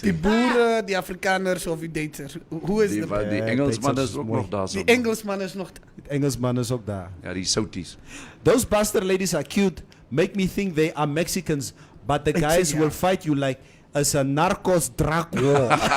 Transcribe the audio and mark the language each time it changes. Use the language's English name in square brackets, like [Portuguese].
[Afrikaans] Die boere, die Afrikaners of die Duitsers. Hoe is dit? Die Engelsman is ook nog daar. Die Engelsman is nog daar. Die Engelsman is ook daar. Ja, die Souties. [English] Those bastard ladies are cute. Make me think they are Mexicans, but the guys will fight you like as a narcos drug war.